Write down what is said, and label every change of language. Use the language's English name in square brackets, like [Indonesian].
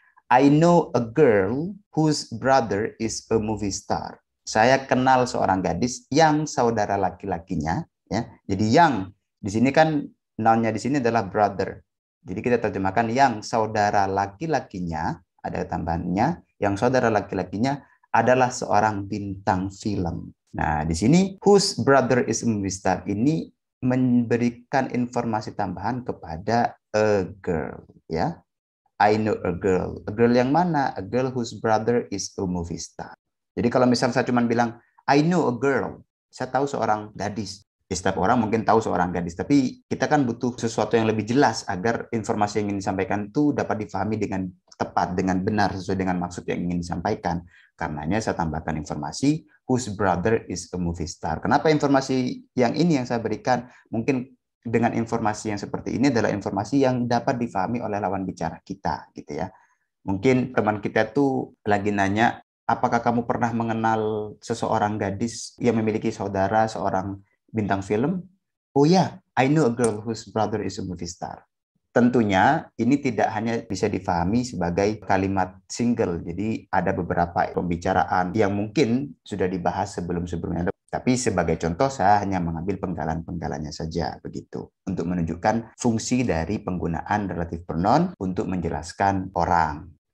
[English] I know a girl whose brother is a movie star. [Indonesian] Saya kenal seorang gadis yang saudara laki-lakinya, ya. Jadi yang di sini kan noun-nya di sini adalah brother. Jadi kita terjemahkan yang saudara laki-lakinya, ada tambahannya, yang saudara laki-lakinya adalah seorang bintang film. Nah, di sini whose brother is a movie star ini memberikan informasi tambahan kepada a girl, ya. [English] I know a girl. A girl [Indonesian] yang mana? [English] A girl whose brother is a movie star. [Indonesian] Jadi kalau misalnya saya cuma bilang, [English] I know a girl, [Indonesian] saya tahu seorang gadis. Ya, setiap orang mungkin tahu seorang gadis, tapi kita kan butuh sesuatu yang lebih jelas agar informasi yang ingin disampaikan itu dapat difahami dengan tepat, dengan benar, sesuai dengan maksud yang ingin disampaikan. Karenanya saya tambahkan informasi, [English] whose brother is a movie star. [Indonesian] Kenapa informasi yang ini yang saya berikan? Mungkin dengan informasi yang seperti ini adalah informasi yang dapat difahami oleh lawan bicara kita, gitu ya. Mungkin teman kita tuh lagi nanya, apakah kamu pernah mengenal seseorang gadis yang memiliki saudara seorang bintang film? [English] Oh ya, I know a girl whose brother is a movie star. [Indonesian] Tentunya ini tidak hanya bisa difahami sebagai kalimat single. Jadi ada beberapa pembicaraan yang mungkin sudah dibahas sebelum-sebelumnya. Tapi sebagai contoh saya hanya mengambil penggalan-penggalannya saja begitu untuk menunjukkan fungsi dari penggunaan relative pronoun untuk menjelaskan orang.